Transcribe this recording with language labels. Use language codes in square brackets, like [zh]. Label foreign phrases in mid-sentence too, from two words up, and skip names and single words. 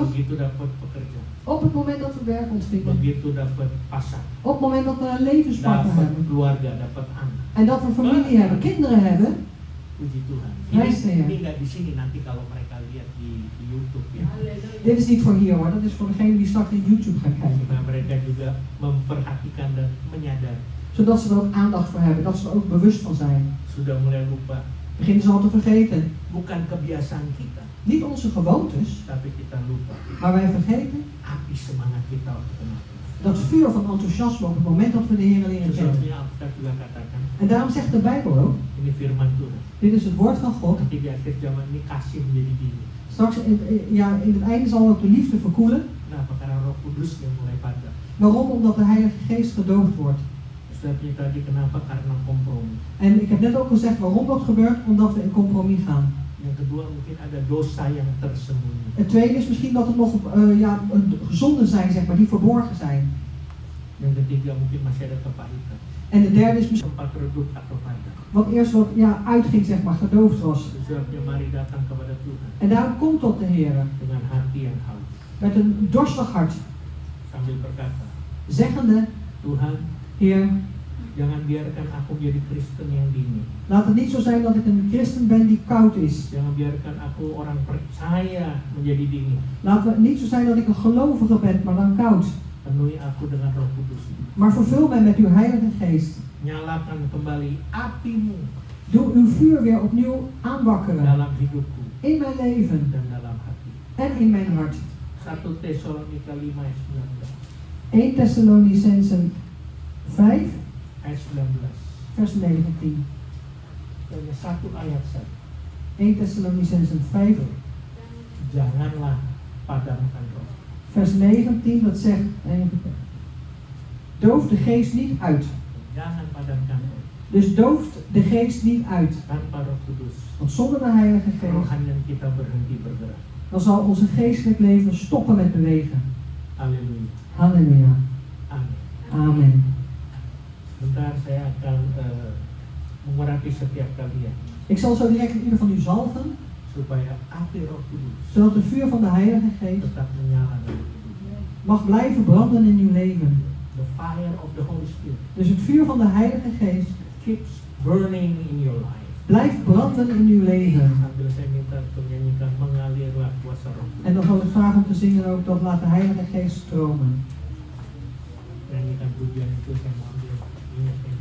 [id] Begitu dapat pekerjaan, [nl] Op het moment dat we werk ontvingen. [id] begitu dapat pasangan, [nl] Op het moment dat we een levenspartner [id] dapat [nl] hebben. [id] keluarga, dapat anak. [nl] En dat we familie hebben, kinderen hebben. [id] Puji Tuhan. [nl] Prijs de Heer. [id] Ini nggak di sini, nanti kalau mereka lihat di YouTube ya. [nl] Dit is niet voor hier hoor, dat is voor degene die straks in YouTube gaan kijken. [id] Supaya mereka juga memperhatikan dan menyadari. [nl] Zodat ze er ook aandacht voor hebben, dat ze er ook bewust van zijn. [id] Sudah mulai lupa. [nl] Beginnen ze al te vergeten. [id] Bukan kebiasaan kita, [nl] Niet onze gewoontes, [id] tapi kita lupa. [nl] maar wij vergeten [id] Api semangat kita waktu kenal. [nl] dat vuur van enthousiasme op het moment dat we de Heer leren kennen. [id] Sesuatu yang Alkitab juga katakan, [nl] En daarom zegt de Bijbel ook, [id] ini firman Tuhan. [nl] dit is het woord van God. [id] Nanti di akhir zaman ini kasih menjadi dingin. [nl] Straks in het einde zal ook de liefde verkoelen. [id] Kenapa? Karena Roh Kudus yang mulai padam. [nl] Waarom? Omdat de Heilige Geest gedoofd wordt. [id] Sebabnya tadi kenapa? Karena kompromi. [nl] En ik heb net ook gezegd waarom dat gebeurt, omdat we in compromis gaan. [id] Yang kedua mungkin ada dosa yang tersembunyi. [nl] Het tweede is misschien dat er nog gezonden zijn, zeg maar, die verborgen zijn. [id] Yang ketiga mungkin masih ada kepahitan. [nl] En de derde is misschien [id] Sempat redup atau padam. [nl] wat eerst uitging, zeg maar, gedoofd was. [id] Sebabnya mari datang kepada Tuhan [nl] En daarom komt tot de Heer [id] dengan hati yang haus, [nl] met een dorstig hart, [id] sambil berkata, [nl] zeggende, [id] Tuhan, [nl] Heer, [id] jangan biarkan aku menjadi Kristen yang dingin. [nl] laat het niet zo zijn dat ik een christen ben die koud is. [id] Jangan biarkan aku orang percaya menjadi dingin. [nl] Laat het niet zo zijn dat ik een gelovige ben, maar dan koud. [id] Penuhi aku dengan Roh Kudus. [nl] Maar vervul mij met uw Heilige Geest. [id] Nyalakan kembali apimu [nl] Doe uw vuur weer opnieuw aanwakkeren. [id] dalam hidupku [nl] In mijn leven [id] dan dalam hati. [nl] en in mijn hart. [id] 1 Tesalonika 5 ayat 19. [nl] 1 Thessalonicensen 5, [id] Ayat 19. [nl] vers 19. [id] Hanya satu ayat saja. [nl] 1 Thessalonicensen 5, [id] Janganlah padamkan roh. [nl] vers 19, dat zegt, doof de geest niet uit. [id] Jangan padamkan roh. [nl] Dus dooft de geest niet uit. [id] Tanpa Roh Kudus, [nl] Want zonder de Heilige Geest, [id] rohanian kita berhenti bergerak. [nl] dan zal onze geestelijk leven stoppen met bewegen. [id] Haleluya. [nl] Halleluja. [id] Amin. [nl] Amen. [id] Sebentar saya akan mengurapi setiap kalian [nl] Ik zal zo direct ieder van u zalven, [id] supaya api Roh Kudus [nl] zodat de vuur van de Heilige Geest [id] tetap menyala dalam hidup. [nl] mag blijven branden in uw leven. [en] The fire of the Holy Spirit [nl] Dus het vuur van de Heilige Geest [en] keeps burning in your life. [nl] blijft branden in uw leven. [id] Sambil saya minta untuk nyanyikan mengalirlah kuasa Roh Kudus. [nl] En dan zal ik vragen om te zingen ook dat laat de Heilige Geest stromen. [id] Nyanyikan pujian itu saya mau ambil minyak ini.